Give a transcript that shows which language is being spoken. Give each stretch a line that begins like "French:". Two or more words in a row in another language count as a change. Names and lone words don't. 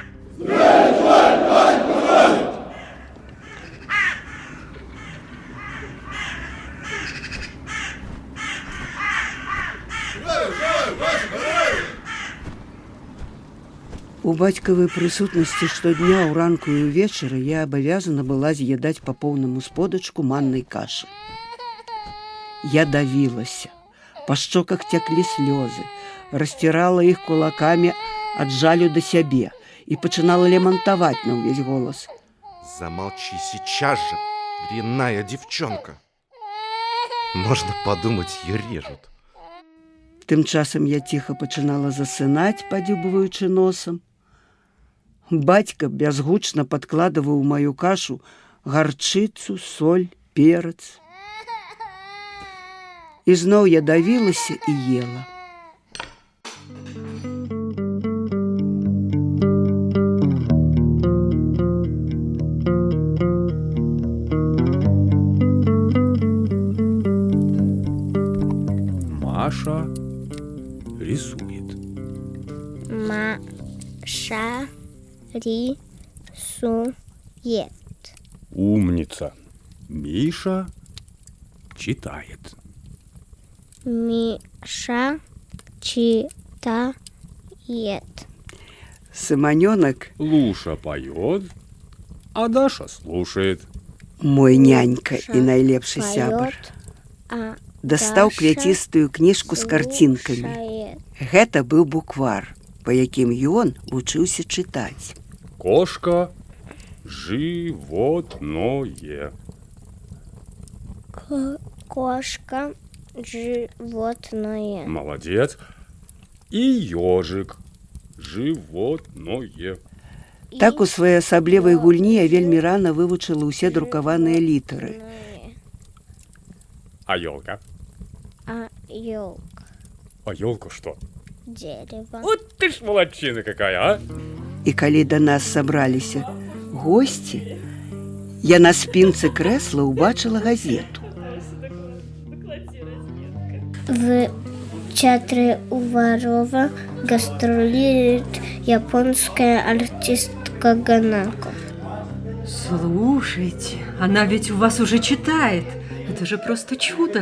Belarusian: У бацькавай прысутнасці штодня ўранку і ўвечары я абавязана была з'ядаць па поўнаму сподачку маннай кашы. Я давілася, па шчоках цяклі слёзы, расцірала іх кулакамі ад жалю да сябе і пачынала лямантаваць на ўвесь голас.
Russian: Замолчи сейчас же, дрянная девчонка. Можно подумать, ее режут.
Belarusian: Тым часам я ціха пачынала засынаць, падзюбваючы носам. Бацька бязгучна падкладываў у маю кашу гарчыцу, соль, перац. І зноў я давілася і ела.
Russian: Маша рисует. Маша рисует. Умница. Миша читает. Миша читает.
Belarusian: Сыманёнак,
Russian: Луша поет, а Даша слушает.
Belarusian: мой нянька і найлепшы сябар, дастаў квяцістую кніжку з карцінкамі. Гэта быў буквар, па якім ён вучыўся чытаць.
Russian: Кошка животное. Кошка животное. Молодец. И ежик животное.
Belarusian: Так у сваёй асаблівай гульні я вельмі рана вывучыла ўсе друкаваныя літары.
Russian: А елка? А елка. А елка что? Дерево. Вот ты ж молодчина какая, а?
Belarusian: І калі да нас сабраліся госці, я на спінцы крэсла ўбачыла газету.
Russian: В театре Уварова гастролирует японская артистка Ганако. Слушайте, она ведь у вас уже читает. Это же просто чудо.